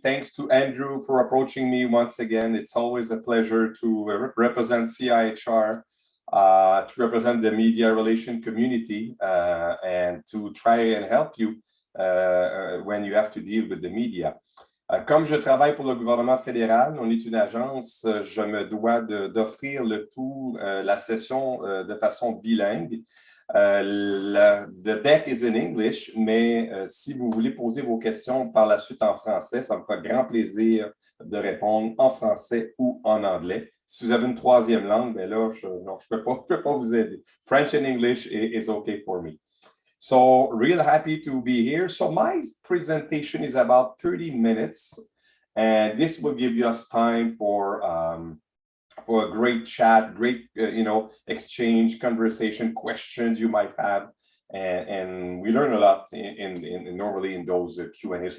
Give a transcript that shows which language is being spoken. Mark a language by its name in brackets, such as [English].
[English] Thanks to Andrew for approaching me once again. It's always a pleasure to represent CIHR, to represent the media relation community, and to try and help you when you have to deal with the media. [French] Comme je travaille pour le gouvernement fédéral, on est une agence, je me dois d'offrir le tout, la session de façon bilingue. [English] The deck is in English, [French] mais si vous voulez poser vos questions par la suite en français, ça me fera grand plaisir de répondre en français ou en anglais. Si vous avez une troisième langue, ben là, je ne peux pas vous aider. [English] French and English is okay for me. So real happy to be here. So my presentation is about 30 minutes, and this will give us time for a great chat, great exchange, conversation, questions you might have, and we learn a lot normally in those Q&A.